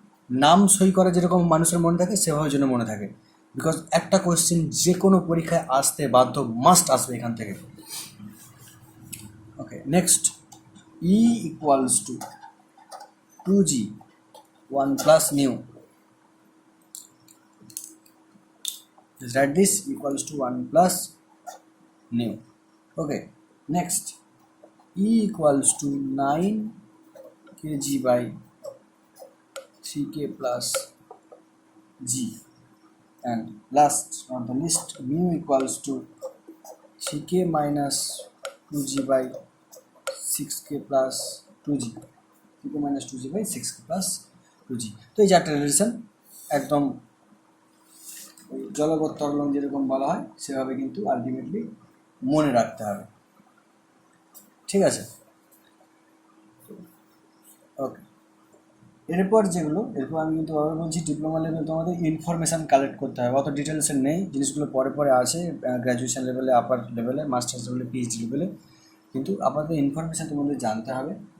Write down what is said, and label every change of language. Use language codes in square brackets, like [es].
[bn] নাম সই করা যেরকম মানুষের মনে থাকে সেভাবে যেন মনে থাকে, বিকজ একটা কোয়েশ্চেন যে কোনো পরীক্ষায় আসতে বাধ্য, মাস্ট আসবে এখান থেকে। [en] Okay, next E equals to 2g 1 plus mu, write this equals to 1 plus mu. Okay, next E equals to 9 kg by 3k plus g, and last on the list mu equals to 3k minus 2g by 6k plus 2g. 3k minus 2g by 6k plus 2g। [bn] তো এই চারটে relation একদম জলবৎ তরলং যেরকম বলা হয় সেভাবে কিন্তু ultimately মনে রাখতে হবে, ঠিক আছে? ওকে, এরপর আমি কিন্তু আবার বলছি ডিপ্লোমা লেভেল তোমাদের ইনফরমেশান কালেক্ট করতে হবে, অত ডিটেলসে নেই জিনিসগুলো, পরে পরে আছে গ্র্যাজুয়েশন লেভেলে, আপার লেভেলে, মাস্টার্স লেভেলে, পিএইচডি লেভেলে, কিন্তু আপাতত ইনফরমেশান তোমাদের জানতে হবে।